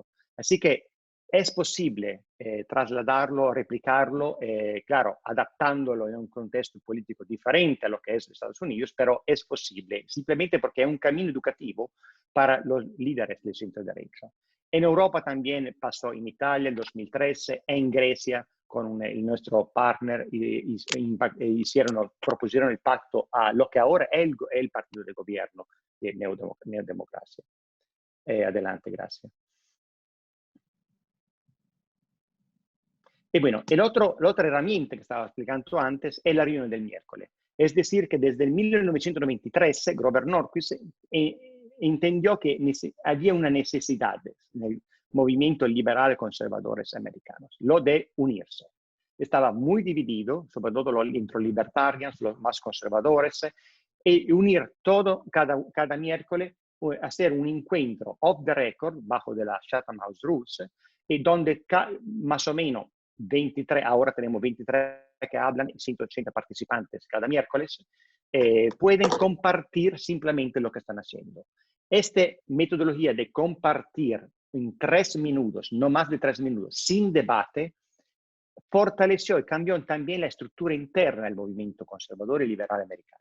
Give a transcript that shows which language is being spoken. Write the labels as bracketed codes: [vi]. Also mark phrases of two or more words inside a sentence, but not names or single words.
[es] Así que es posible trasladarlo, replicarlo, claro, adaptándolo en un contexto político diferente a lo que es Estados Unidos, pero es posible, simplemente porque es un camino educativo para los líderes del centro derecha. En Europa también pasó en Italia en 2013, en Grecia, [it] il nostro partner propusieron il patto [es] a lo [it] che ora è il partito del governo di Neodemocracia. [es] Adelante, gracias. Y bueno, la otra herramienta que estaba explicando antes es la reunión del miércoles. Es decir, que desde el 1993, Grover Norquist entendió que había una necesidad en el movimiento liberal conservadores americanos, lo de unirse. Estaba muy dividido, sobre todo entre los libertarians, los más conservadores, y unir todo cada miércoles, hacer un encuentro [en] off the record, [es] bajo de la Chatham House Rules, y donde más o menos 23, ahora tenemos 23 que hablan, 180 participantes cada miércoles, pueden compartir simplemente lo que están haciendo. Esta metodología de compartir en 3 minutos, no más de 3 minutos, sin debate, fortaleció y cambió también la estructura interna del movimiento conservador y liberal americano.